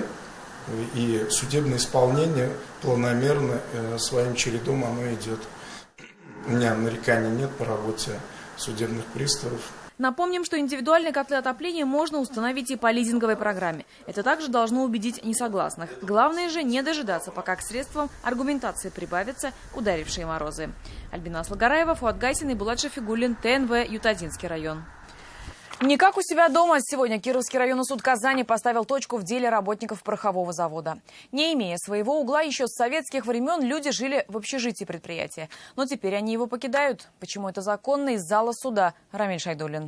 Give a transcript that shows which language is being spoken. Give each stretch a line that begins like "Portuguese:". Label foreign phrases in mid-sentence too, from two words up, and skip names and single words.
Russian: И судебное исполнение планомерно своим чередом оно идет. У меня нареканий нет по работе судебных приставов. Напомним, что индивидуальные котлы отопления можно установить и по лизинговой программе. Это также должно убедить несогласных. Главное же не дожидаться, пока к средствам аргументации прибавятся ударившие морозы. Альбина Аслагараева, Фуат Гайсин и Булат Шафигуллин, ТНВ, Ютадинский район. Не как у себя дома. Сегодня Кировский районный суд Казани поставил точку в деле работников порохового завода. Не имея своего угла, еще с советских времен люди жили в общежитии предприятия. Но теперь они его покидают. Почему это законно? Из зала суда. Рамиль Шайдуллин.